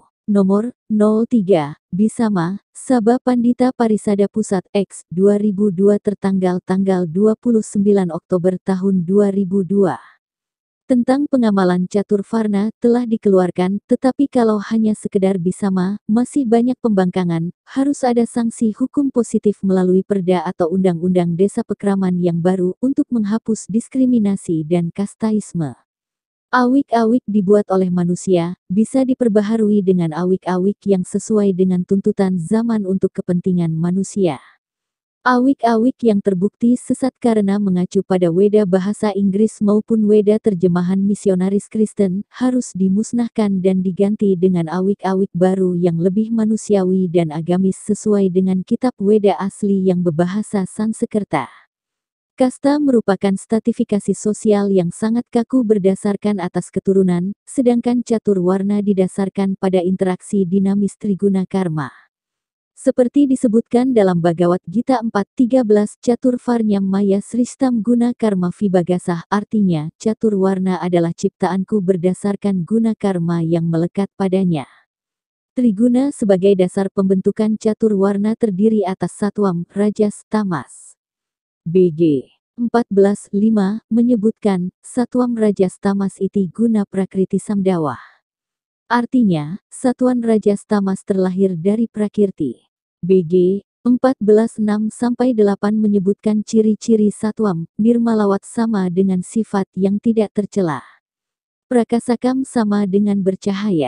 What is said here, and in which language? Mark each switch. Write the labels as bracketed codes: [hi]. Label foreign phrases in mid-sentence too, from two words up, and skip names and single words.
[id] Nomor 03, Bisama, Sabha Pandita Parisada Pusat X, 2002 tertanggal tanggal 29 Oktober tahun 2002. Tentang pengamalan catur varna telah dikeluarkan, tetapi kalau hanya sekedar bisama, masih banyak pembangkangan, harus ada sanksi hukum positif melalui perda atau undang-undang desa pekraman yang baru untuk menghapus diskriminasi dan kastaisme. Awik-awik dibuat oleh manusia, bisa diperbaharui dengan awik-awik yang sesuai dengan tuntutan zaman untuk kepentingan manusia. Awik-awik yang terbukti sesat karena mengacu pada Weda bahasa Inggris maupun Weda terjemahan misionaris Kristen, harus dimusnahkan dan diganti dengan awik-awik baru yang lebih manusiawi dan agamis sesuai dengan kitab Weda asli yang berbahasa Sanskerta. Kasta merupakan stratifikasi sosial yang sangat kaku berdasarkan atas keturunan, sedangkan catur warna didasarkan pada interaksi dinamis triguna karma. Seperti disebutkan dalam Bhagavad Gita 4.13, [sa] चतुर् वर्ण्यं मया सृष्टं गुण कर्म विभागशः, [id] artinya, catur warna adalah ciptaanku berdasarkan guna karma yang melekat padanya. Triguna sebagai dasar pembentukan catur warna terdiri atas satwam, rajas, tamas. BG 14.5 menyebutkan, [sa] सत्त्वं रजस् तमस् इति गुण प्रकृति सम्भवाः. [id] Artinya, Satuan Rajas Tamas terlahir dari Prakirti. BG 14.6-8 menyebutkan ciri-ciri Satwam, Nirmalawat sama dengan sifat yang tidak tercela. Prakasakam sama dengan bercahaya.